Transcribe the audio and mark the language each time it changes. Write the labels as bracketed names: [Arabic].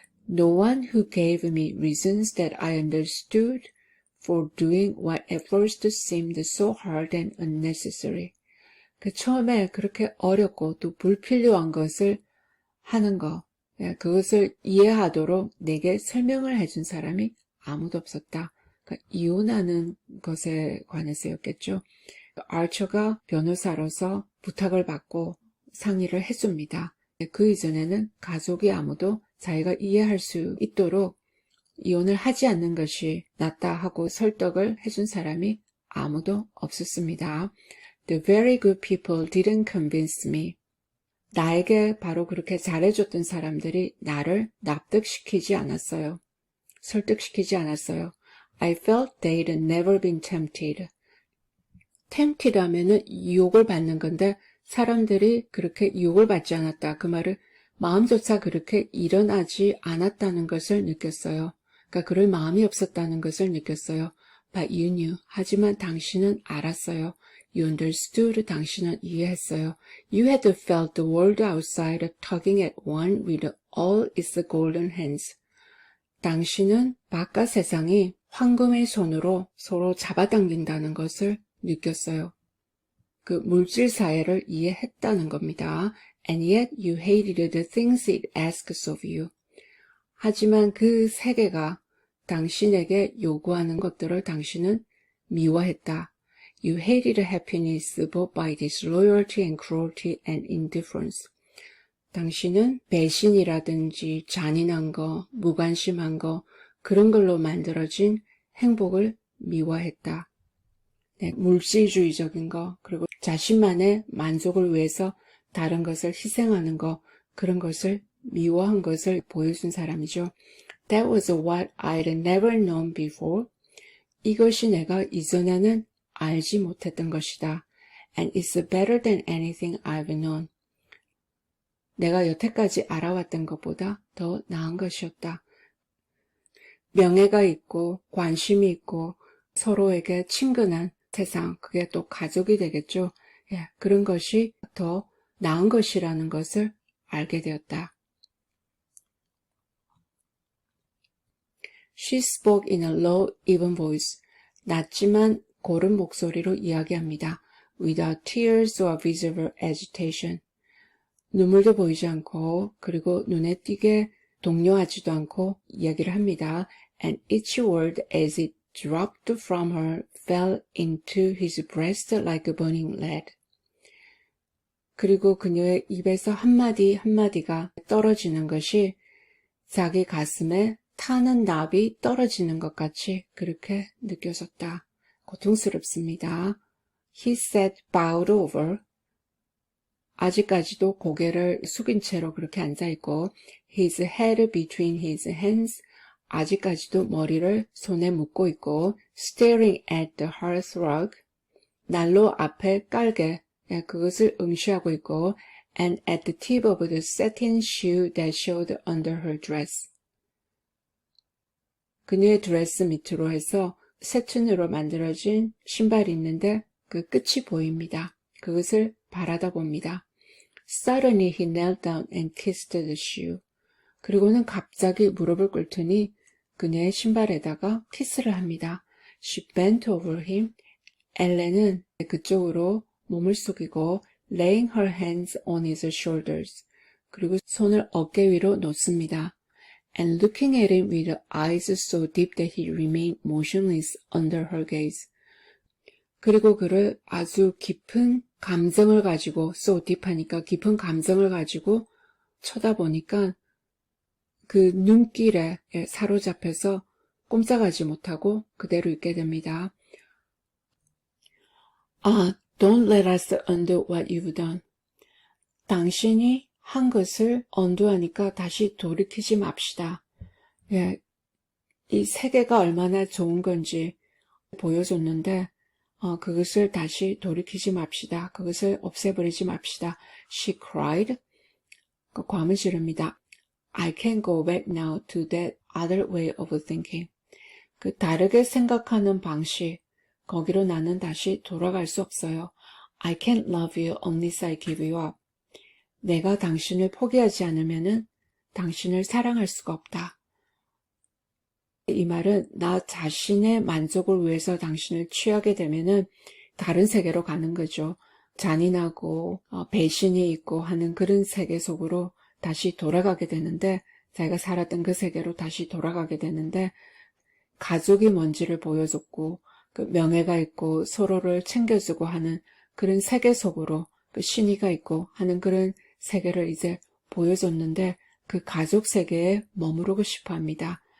[English] No one who gave me reasons that I understood for doing what at first seemed so hard and unnecessary. [Korean] 그 처음에 그렇게 어렵고 또 불필요한 것을 하는 거, 그것을 이해하도록 내게 설명을 해준 사람이 아무도 없었다. 그러니까 이혼하는 것에 관해서였겠죠. 아처가 변호사로서 부탁을 받고 상의를 해줍니다. 그 이전에는 가족이 아무도 자기가 이해할 수 있도록 이혼을 하지 않는 것이 낫다 하고 설득을 해준 사람이 아무도 없었습니다. [English] The very good people didn't convince me. [Korean] 나에게 바로 그렇게 잘해줬던 사람들이 나를 납득시키지 않았어요. 설득시키지 않았어요. [English] I felt they'd never been tempted. [Korean] tempted 하면은 유혹을 받는 건데 사람들이 그렇게 유혹을 받지 않았다. 그 말은 마음조차 그렇게 일어나지 않았다는 것을 느꼈어요. 그러니까 그럴 마음이 없었다는 것을 느꼈어요. [English] But you knew. [Korean] 하지만 당신은 알았어요. [English] You understood. [Korean] 당신은 이해했어요. [English] You had felt the world outside tugging at one with all its golden hands. [Korean] 당신은 바깥 세상이 황금의 손으로 서로 잡아당긴다는 것을 느꼈어요. 그 물질 사회를 이해했다는 겁니다. [English] And yet you hated the things it asks of you. [Korean] 하지만 그 세계가 당신에게 요구하는 것들을 당신은 미워했다. [English] You hated happiness both by disloyalty and cruelty and indifference. [Korean] 당신은 배신이라든지 잔인한 거, 무관심한 거, 그런 걸로 만들어진 행복을 미워했다. 네, 물질주의적인 거, 그리고 자신만의 만족을 위해서 다른 것을 희생하는 거, 그런 것을 미워한 것을 보여준 사람이죠. [English] That was what I'd never known before. [Korean] 이것이 내가 이전에는 알지 못했던 것이다. [English] And it's better than anything I've known. [Korean] 내가 여태까지 알아왔던 것보다 더 나은 것이었다. 명예가 있고 관심이 있고 서로에게 친근한 세상, 그게 또 가족이 되겠죠. 그런 것이 더 나은 것이라는 것을 알게 되었다. [English] She spoke in a low, even voice. [Korean] 낮지만 고른 목소리로 이야기합니다. [English] Without tears or visible agitation. [Korean] 눈물도 보이지 않고 그리고 눈에 띄게 동요하지도 않고 이야기를 합니다. [English] And each word as it dropped from her fell into his breast like burning lead. [Korean] 그리고 그녀의 입에서 한마디 한마디가 떨어지는 것이 자기 가슴에 타는 납이 떨어지는 것 같이 그렇게 느껴졌다. 고통스럽습니다. [English] He sat bowed over. [Korean] 아직까지도 고개를 숙인 채로 그렇게 앉아있고 [English] his head between his hands. [Korean] 아직까지도 머리를 손에 묶고 있고 [English] staring at the hearthrug. [Korean] 난로 앞에 깔개, 그것을 응시하고 있고 [English] and at the tip of the satin shoe that showed under her dress. [Korean] 그녀의 드레스 밑으로 해서 세틴으로 만들어진 신발이 있는데 그 끝이 보입니다. 그것을 바라다 봅니다. [English] Suddenly he knelt down and kissed the shoe. [Korean] 그리고는 갑자기 무릎을 꿇더니 그녀의 신발에다가 키스를 합니다. [English] She bent over him. [Korean] 엘렌은 그쪽으로 몸을 숙이고 [English] laying her hands on his shoulders. [Korean] 그리고 손을 어깨 위로 놓습니다. [English] And looking at him with eyes so deep that he remained motionless under her gaze. [Korean] 그리고 그를 아주 깊은 감정을 가지고 [English] so deep [Korean] 하니까 깊은 감정을 가지고 쳐다보니까 그 눈길에 사로잡혀서 꼼짝하지 못하고 그대로 있게 됩니다. [English] Don't let us undo what you've done. [Korean] 당신이 한 것을 undo하니까 다시 돌이키지 맙시다. 이 세계가 얼마나 좋은 건지 보여줬는데 그것을 다시 돌이키지 맙시다. 그것을 없애버리지 맙시다. [English] She cried. [Korean] 과음을 지릅니다. [English] I can't go back now to that other way of thinking. [Korean] 그 다르게 생각하는 방식, 거기로 나는 다시 돌아갈 수 없어요. [English] I can't love you unless I give you up. [Korean] 내가 당신을 포기하지 않으면은 당신을 사랑할 수가 없다. 이 말은 나 자신의 만족을 위해서 당신을 취하게 되면은 다른 세계로 가는 거죠. 잔인하고 배신이 있고 하는 그런 세계 속으로 다시 돌아가게 되는데, 자기가 살았던 그 세계로 다시 돌아가게 되는데, 가족이 뭔지를 보여줬고 그 명예가 있고 서로를 챙겨주고 하는 그런 세계 속으로 그 신의가 있고 하는 그런 세계를 이제 보여줬는데 그 가족 세계에 머무르고 싶어 합니다.